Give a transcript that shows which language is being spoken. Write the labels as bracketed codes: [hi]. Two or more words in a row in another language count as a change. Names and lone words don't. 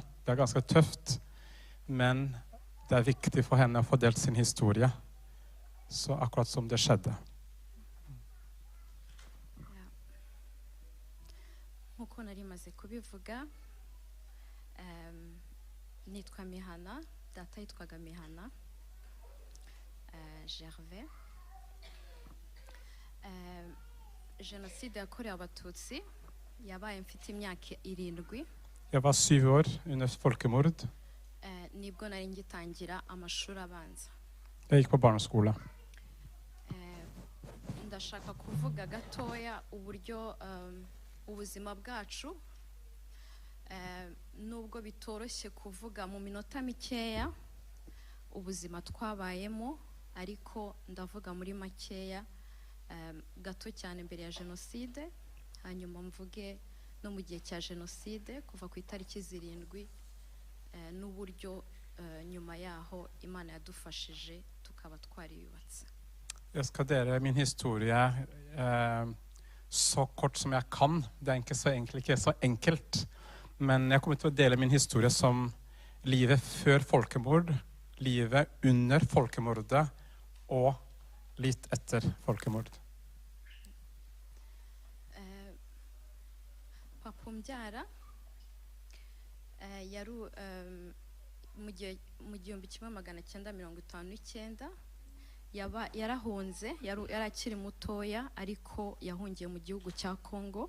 [no] Det ganske tøft, men det viktig for henne å få delt sin historie. Så akkurat som det skjedde. [rw] Nkuko nari maze kubivuga, nitwa Mihana, data yitwaga Mihana, Gervais. Genocide yakorewe Abatutsi yabaye mfite imyaka 7. [no] Jeg var 7 år under folkemord. [rw] Nibwo nari ngitangira amashuri abanza. [no] Jeg gikk på barneskole. [rw] Ndashaka kuvuga gatoya uburyo ubuzima bwacu nubwo bitoroshye kuvuga mu minota mikeya ubuzima twabayemo, ariko ndavuga muri makeya gato cyane mbere ya Genocide, hanyuma mvuge no mu gihe cya Genocide kuva ku itariki 7 n'uburyo nyuma yaho Imana yadufashije tukaba twariyubatse. [no] Jeg skal dele min historie så kort som jeg kan. Det ikke så enkelt, men jeg kommer til å dele min historie som livet før folkemord, livet under folkemordet og litt etter folkemord. [rw] Papa umbyara yari mu 1959 yarahunze, yari akiri mutoya, ariko yahungiye mu gihugu cya Congo.